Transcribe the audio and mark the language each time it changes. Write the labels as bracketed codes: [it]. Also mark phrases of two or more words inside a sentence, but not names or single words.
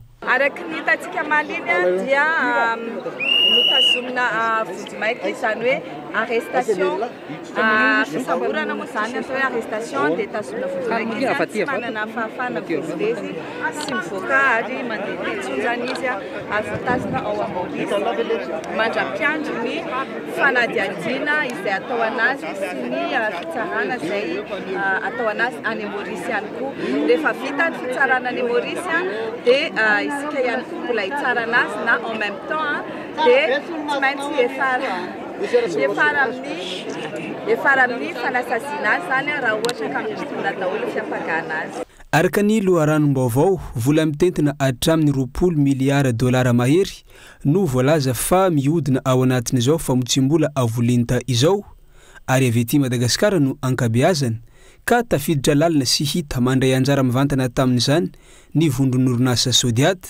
[mg] Araka ny hitantsika maliny dia notazomina vody zany hoe arrestation fisamborana moa zany atao hoe arrestation dia tazomina vody maika tsy manana fahafana vezivezy sy mivoaka ary mandeha tetsony zany izy ary voatazona ao Maurice mandra-piandry ny fanadihadiana izay atao anazy sy ny fitsarana izay atao anazy any Maurice ihany koa. Rehefa vita ny fitsarana any Maurice dia isika ihany koa mbola hitsara anazy na [fr] en même temps [mg] dia tsy maintsy efara amin'ny fanasaziana azy zany raha ohatra ka mifotoana daholo fiampagana azy. Araka ny loharanom-baovao vola mitentina hatramin'ny 20 miliara dolara mahery no voalaza fa mihodina ao anatin'izao famotsim-bola avolinta izao ary avy ety Madagasikara no ankabeazana ka tafiditra lalina sy hita mandray anjara mivantana tamin'izany ny vondron'orinasa Sodiata.